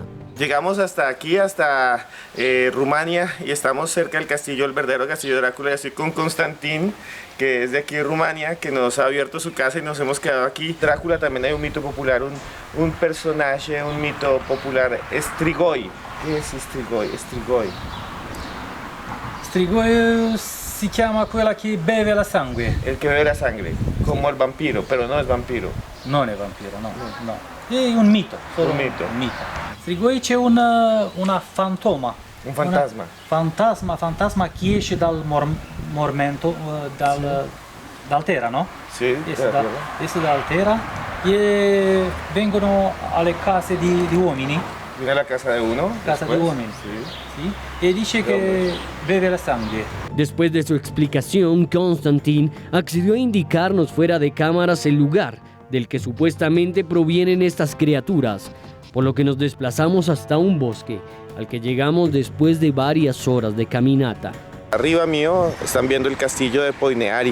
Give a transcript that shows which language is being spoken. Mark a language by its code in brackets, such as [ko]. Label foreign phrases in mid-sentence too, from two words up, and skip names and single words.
[es] Llegamos hasta aquí, hasta Rumania, y estamos cerca del castillo, el verdadero castillo de Drácula. Y estoy con Konstantin, que es de aquí de Rumania, que nos ha abierto su casa y nos hemos quedado aquí. Drácula también hay un mito popular, un personaje, un mito popular, Strigoi. ¿Qué es Strigoi? [it] Strigoi si chiama quella che beve la sangue. [es] El que bebe la sangre, como el vampiro, pero no es vampiro. [it] Non è vampiro, no. È un mito. Solo Un mito. Un mito. Strigoi c'è una fantoma. [es] Un fantasma. [it] Fantasma che esce dal mormento, dal terra, no? Sì, Esce dal terra e vengono alle case di uomini. [es] Viene a la casa de uno. [it] Casa [es] después. [it] di uomini. [es] Sí. [it] Sì? E dice che beve la sangue. [es] Después de su explicación, Konstantin accedió a indicarnos fuera de cámaras el lugar del que supuestamente provienen estas criaturas, por lo que nos desplazamos hasta un bosque, al que llegamos después de varias horas de caminata. Arriba mío están viendo el castillo de Poineari.